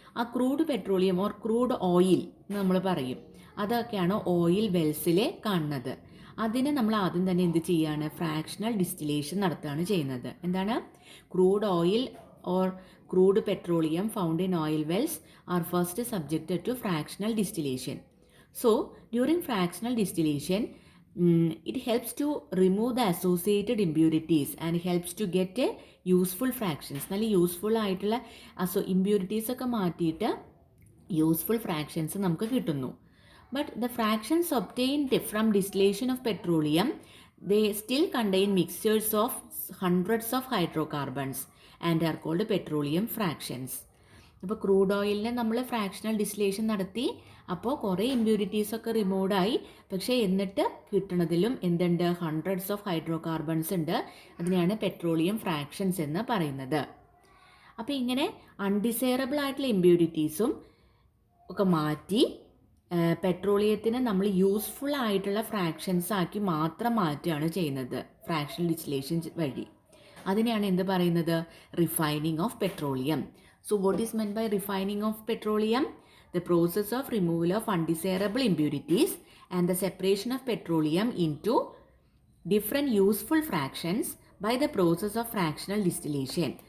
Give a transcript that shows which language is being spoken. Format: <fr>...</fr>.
<ml>ആ crude petroleum or crude oil എന്ന് നമ്മൾ പറയും. അതൊക്കെയാണ് ഓയിൽ വെൽസിൽ കാണുന്നത്. അതിനെ നമ്മൾ ആദ്യം തന്നെ എന്ത് ചെയ്യുകയാണ്? ഫ്രാക്ഷണൽ ഡിസ്റ്റിലേഷൻ നടത്തുകയാണ് ചെയ്യുന്നത്. എന്താണ്?</ml> <en>Crude oil or crude petroleum found in oil wells are first subjected to fractional distillation. So during fractional distillation it helps to remove the associated impurities and helps to get a useful fractions.</en> <ml>നല്ല useful ആയിട്ടുള്ള impurities ഒക്കെ മാറ്റിയിട്ട് useful fractions നമുക്ക് കിട്ടുന്നു.</ml> <en>But the fractions obtained from distillation of petroleum, they still contain mixtures of hundreds of hydrocarbons and are called petroleum fractions.</en> <ml>അപ്പോൾ crude ഓയിലിനെ നമ്മൾ fractional distillation നടത്തി, അപ്പോൾ കുറേ ഇമ്പ്യൂരിറ്റീസൊക്കെ റിമൂവായി. പക്ഷേ എന്നിട്ട് കിട്ടുന്നതിലും എന്തുണ്ട്? ഹൺഡ്രഡ്സ് ഓഫ് ഹൈഡ്രോ കാർബൺസ് ഉണ്ട്. അതിനെയാണ് പെട്രോളിയം ഫ്രാക്ഷൻസ് എന്ന് പറയുന്നത്. അപ്പോൾ ഇങ്ങനെ അൺഡിസൈറബിൾ ആയിട്ടുള്ള ഇമ്പ്യൂരിറ്റീസും ഒക്കെ മാറ്റി പെട്രോളിയത്തിനെ നമ്മൾ യൂസ്ഫുൾ ആയിട്ടുള്ള ഫ്രാക്ഷൻസ് ആക്കി മാത്രം മാറ്റുകയാണ് ചെയ്യുന്നത് ഫ്രാക്ഷണൽ ഡിസ്റ്റിലേഷൻ വഴി. അതിനെയാണ് എന്ത് പറയുന്നത്? Refining of petroleum.</ml> <en>So what is meant by refining of petroleum? The process of removal of undesirable impurities and the separation of petroleum into different useful fractions by the process of fractional distillation.</en>